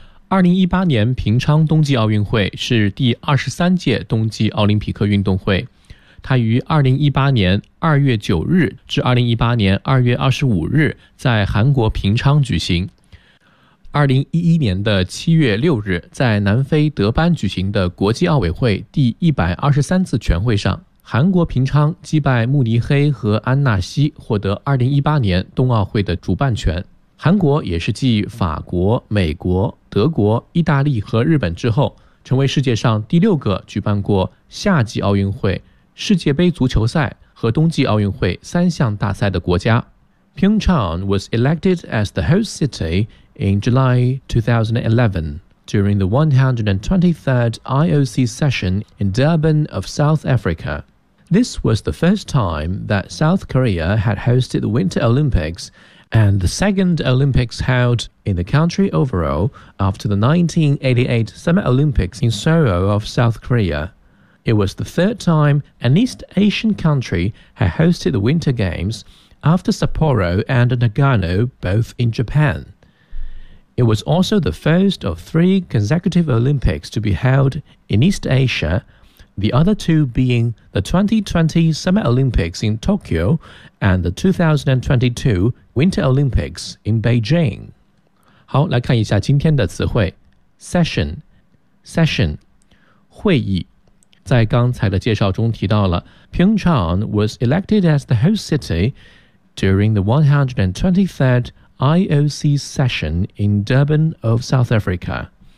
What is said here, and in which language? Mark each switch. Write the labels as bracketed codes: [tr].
[zh] 2018年平昌冬季奥运会是第23届冬季奥林匹克运动会，它于2018年2月9日至2018年2月25日在韩国平昌举行，2011年的7月6日在南非德班举行的国际奥委会第123次全会上，韩国平昌击败慕尼黑和安纳西，获得2018年冬奥会的主办权。韩国也是继法国、美国、德国、意大利和日本之后，成为世界上第六个举办过夏季奥运会、世界杯足球赛和冬季奥运会三项大赛的国家。 [en] Pyeongchang was elected as the host city in July 2011 during the 123rd IOC session in Durban of South Africa. This was the first time that South Korea had hosted the Winter Olympics. And the second Olympics held in the country overall after the 1988 Summer Olympics in Seoul of South Korea. It was the third time an East Asian country had hosted the Winter Games after Sapporo and Nagano both in Japan. It was also the first of three consecutive Olympics to be held in East Asia, the other two being the 2020 Summer Olympics in Tokyo and the 2022Winter Olympics in Beijing. [zh] 好，来看一下今天的词汇。 Session, 会议。在刚才的介绍中提到了 [en] Pyeongchang was elected as the host city during the 123rd IOC session in Durban of South Africa.